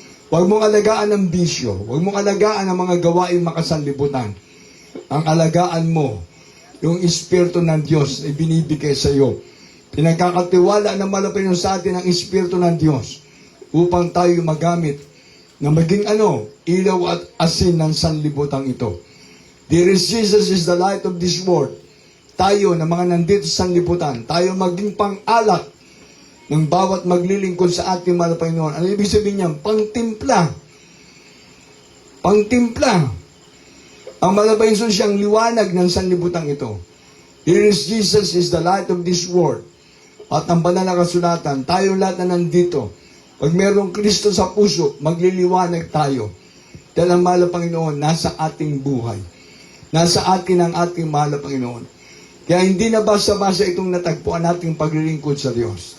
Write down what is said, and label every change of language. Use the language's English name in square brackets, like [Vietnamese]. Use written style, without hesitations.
[Filipino] Huwag mong alagaan ng bisyo. Huwag mong alagaan ng mga gawain makasanlibutan. Ang alagaan mo, yung Espiritu ng Diyos ay binibigay sa iyo. Pinagkakatiwala na malapit sa atin ang Espiritu ng Diyos upang tayo magamit na maging ilaw at asin ng sanlibutan ito. [English] Dear Jesus is the light of this world. [Filipino] Tayo na mga nandito sa sanlibutan, tayo maging pang-alak ng bawat maglilingkod sa ating mahal na Panginoon. Ano ibig sabihin niyan? Pang-timpla. Pang-timpla. Ang malabayon siyang liwanag ng sanlibutan ito. [English] Here is Jesus is the light of this world. [Filipino] At ang banal na kasulatan, tayo lahat na nandito, pag mayroong Kristo sa puso, magliliwanag tayo. Dahil ang mahal na Panginoon, nasa ating buhay. Nasa atin ang ating mahal na Panginoon. Kaya hindi na basta-basta itong natagpuan nating paglilingkod sa Diyos.